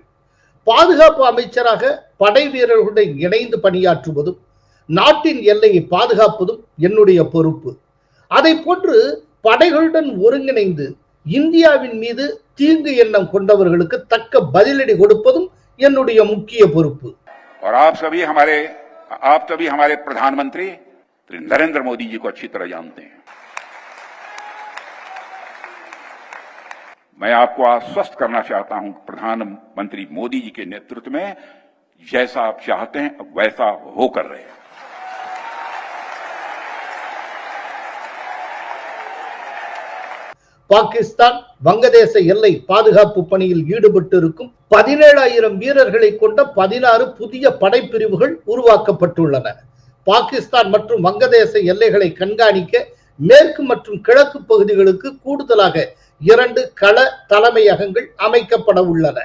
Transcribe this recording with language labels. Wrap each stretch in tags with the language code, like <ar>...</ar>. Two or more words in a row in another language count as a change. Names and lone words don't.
<ta>பாதுகாப்பு அமைச்சராக படை வீரர்களுடன் இணைந்து பணியாற்றுவதும் நாட்டின் எல்லையை பாதுகாப்பதும் என்னுடைய பொறுப்பு. அதை போன்று படைகளுடன் ஒருங்கிணைந்து இந்தியாவின் மீது தீங்கு எண்ணம் கொண்டவர்களுக்கு தக்க பதிலடி கொடுப்பதும் என்னுடைய முக்கிய பொறுப்பு.</ta> <hi>और आप सभी हमारे प्रधानमंत्री नरेंद्र मोदी जी को अच्छी तरह जानते हैं. मैं आपको आश्वस्त करना चाहता हूं, प्रधानमंत्री मोदी जी के नेतृत्व में जैसा आप चाहते हैं वैसा होकर रहे.</hi> <ta>பாகிஸ்தான் வங்கதேச எல்லை பாதுகாப்பு பணியில் ஈடுபட்டிருக்கும் 17,000 வீரர்களை கொண்ட 16 புதிய படைப்பிரிவுகள் உருவாக்கப்பட்டுள்ளன. பாகிஸ்தான் மற்றும் வங்கதேச எல்லைகளை கண்காணிக்க மேற்கு மற்றும் கிழக்கு பகுதிகளுக்கு கூடுதலாக 2 கள தலைமையகங்கள் அமைக்கப்பட உள்ளன.</ta>